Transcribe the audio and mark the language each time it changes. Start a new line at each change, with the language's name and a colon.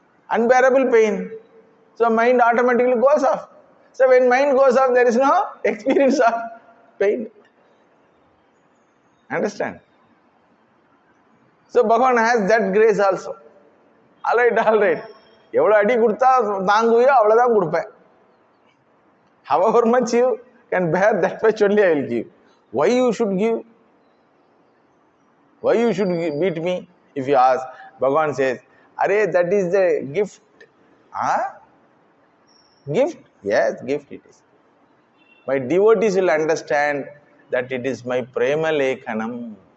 English: Unbearable pain. So mind automatically goes off. So when mind goes off, there is no experience of pain. Understand? So Bhagavan has that grace also. Alright.
Tamil: எவ்வளோ அடி கொடுத்தா தாங்குவியோ அவ்வளோதான் கொடுப்பேன்.
English: However much you can bear, that much only I will give. Why you should give? Why you should beat me? If you ask, Bhagavan says, Arey, that is the gift. Huh? Gift? Yes, gift it is. My devotees will understand that it is my prema lekhanam.